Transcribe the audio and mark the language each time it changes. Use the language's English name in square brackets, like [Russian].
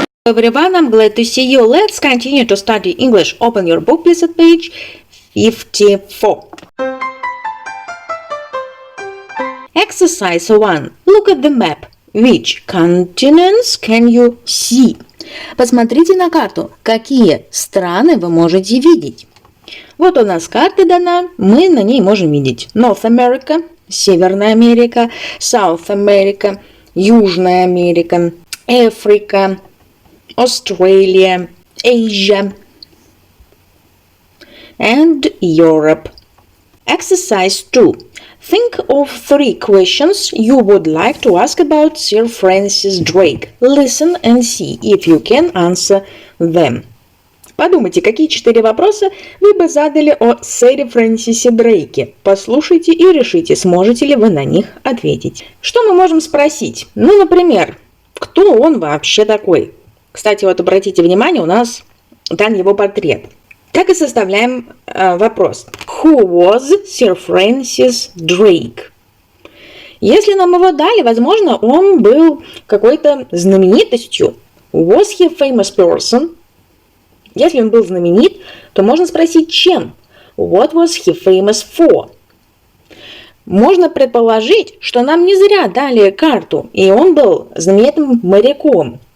[English] Everyone, I'm glad to see you. Let's continue to study English. Open your book, please, at page 54. Exercise 1. Look at the map. Which continents can you see? [Russian] Посмотрите на карту. Какие страны вы можете видеть? Вот у нас карта дана, мы на ней можем видеть North America, Северная Америка, South America, Южная Америка, [English] Africa, Australia, Asia, and Europe. Exercise 2. Think of 3 questions you would like to ask about Sir Francis Drake. Listen and see if you can answer them. [Russian] Подумайте, какие 4 вопроса вы бы задали о сэре Фрэнсисе Дрейке. Послушайте и решите, сможете ли вы на них ответить. Что мы можем спросить? Ну, например, кто он вообще такой? Кстати, вот обратите внимание, у нас дан его портрет. Так и составляем вопрос. [English] Who was Sir Francis Drake? [Russian] Если нам его дали, возможно, он был какой-то знаменитостью. [English] Was he a famous person? [Russian] Если он был знаменит, то можно спросить, чем? [English] What was he famous for? [Russian] Можно предположить, что нам не зря дали карту, и он был знаменитым моряком.